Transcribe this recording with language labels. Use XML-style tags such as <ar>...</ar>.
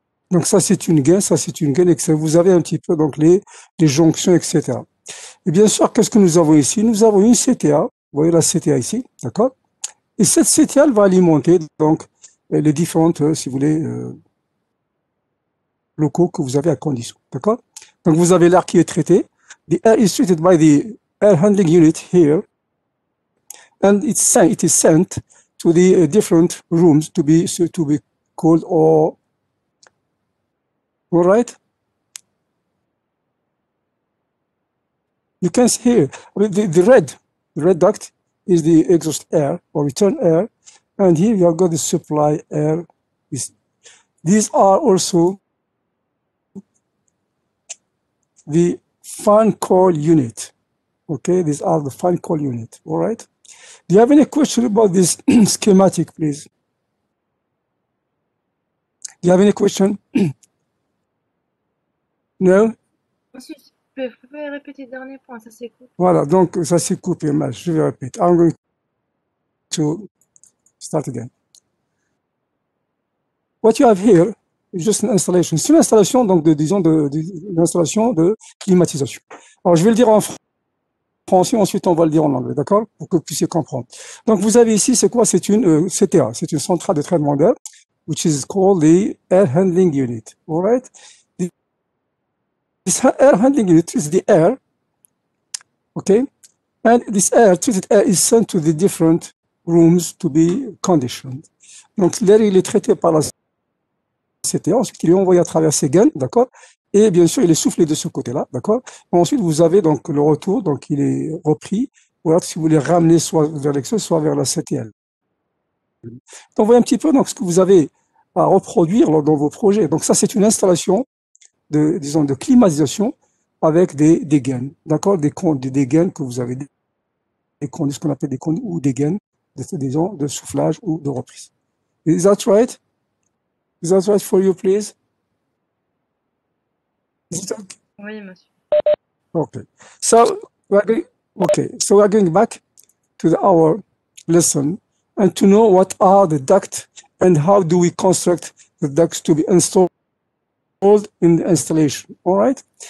<fr>Donc ça c'est une gaine, ça c'est une gaine, et vous avez un petit peu donc les jonctions, etc. Et bien sûr, qu'est-ce que nous avons ici? Nous avons une CTA, vous voyez la CTA ici, d'accord? Et cette CTA, elle va alimenter donc les différentes, si vous voulez, locaux que vous avez à condition, d'accord? Donc vous avez l'air qui est traité.</fr> <en>The air is treated by the air handling unit here, and it is sent to the different rooms to be cooled or all right. You can see here the red duct is the exhaust air or return air, and here you have got the supply air. These are also the fan coil unit. Okay, these are the fan coil unit. All right. Do you have any question about this schematic, please? Do you have any question? No?</en> <fr>Monsieur, vous pouvez répéter le dernier point, ça s'est coupé. Voilà, donc ça s'est coupé, mais je vais répéter.</fr> <en>I'm going to start again. What you have here is just an installation.</en> <fr>C'est une installation, donc, disons, une installation de climatisation. Alors, je vais le dire en français, ensuite on va le dire en anglais, d'accord? Pour que vous puissiez comprendre. Donc, vous avez ici, c'est quoi? C'est une CTA, c'est une centrale de traitement d'air,</fr> <en>which is called the air handling unit, all right?</en> <fr>This air handling unit is the air, okay? And this treated air is sent to the different rooms to be conditioned. Donc, l'air, il est traité par la CTA, ensuite il est envoyé à travers ces gaines, d'accord? Et bien sûr, il est soufflé de ce côté-là, d'accord? Ensuite, vous avez donc le retour, donc il est repris, voilà, si vous voulez ramener soit vers l'exode, soit vers la CTL. Donc, vous voyez un petit peu donc, ce que vous avez à reproduire dans vos projets. Donc, ça, c'est une installation disons, de climatisation avec des gaines, d'accord? Des gaines que vous avez, ce qu'on appelle des conduits ou des gaines, disons, de soufflage ou de reprise.</fr> <en>Is that right? Is that right for you, please? Is it okay?</en> <fr>Oui, monsieur.</fr> <en>Okay. So we're going back to our lesson and to know what are the ducts and how do we construct the ducts to be installed in the installation. All right.</en>